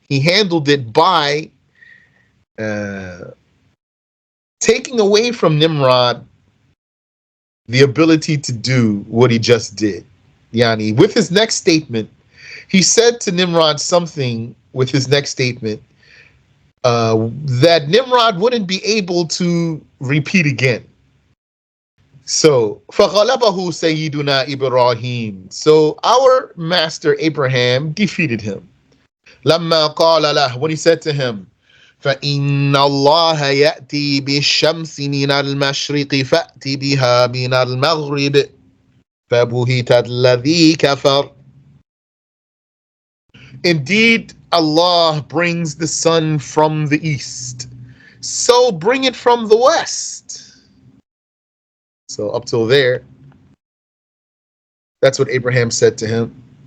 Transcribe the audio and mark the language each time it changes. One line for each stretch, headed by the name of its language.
English: He handled it by taking away from Nimrod the ability to do what he just did. Yani, with his next statement, he said to Nimrod something with his next statement that Nimrod wouldn't be able to repeat again. So,
Arabic: فَغَلَبَهُ سَيِّدُنَا إِبْرَاهِيم.
English: So our master Abraham defeated him.
Arabic: لَمَّا قَالَ لَهُ,
English: when he said to him,
Arabic: فَإِنَّ اللَّهَ يَأْتِي بِالشَّمْسِ مِنَ الْمَشْرِقِ فَأْتِ بِهَا مِنَ الْمَغْرِبِ فَبُهِتَ الَّذِي كَفَرَ.
English: Indeed, Allah brings the sun from the east, so bring it from the west. So up till there, that's what Abraham said to him.